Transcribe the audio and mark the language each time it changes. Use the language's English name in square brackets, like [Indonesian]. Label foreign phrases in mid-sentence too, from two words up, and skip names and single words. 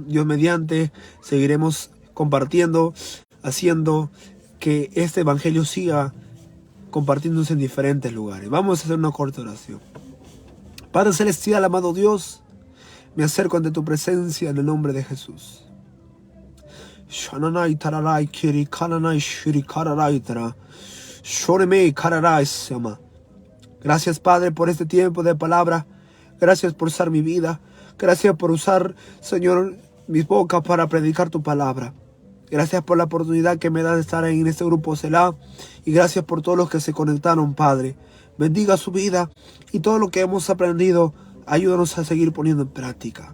[Spanish] Dios mediante, seguiremos compartiendo, haciendo que este evangelio siga compartiéndose en diferentes lugares. Vamos a hacer una corta oración. Padre celestial, amado Dios, me acerco ante tu presencia en el nombre de Jesús. Shananai tararai kiri kananai shiri kararai tara. Shoreme kararai sama. Gracias, Padre, por este tiempo de palabra. Gracias por usar mi vida. Gracias por usar, Señor, mis bocas para predicar tu palabra. Gracias por la oportunidad que me da de estar en este grupo Selah. Y gracias por todos los que se conectaron, Padre. Bendiga su vida y todo lo que hemos aprendido, ayúdanos a seguir poniendo en práctica.